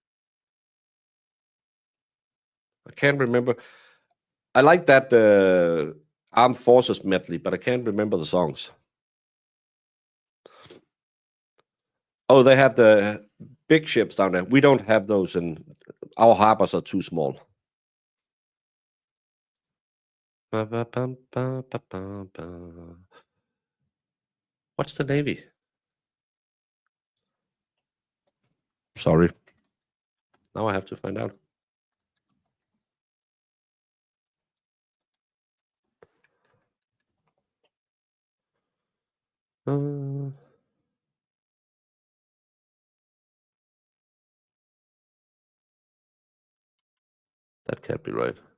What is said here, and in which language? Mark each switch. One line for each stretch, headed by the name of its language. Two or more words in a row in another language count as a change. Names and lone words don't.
English: I can't remember. I like that Armed Forces medley, but I can't remember the songs. Oh, they have the big ships down there. We don't have those, and our harbors are too small. Ba, ba, bum, ba, ba, ba, ba. What's the Navy? Sorry. Now I have to find out. Uh, that can't be right.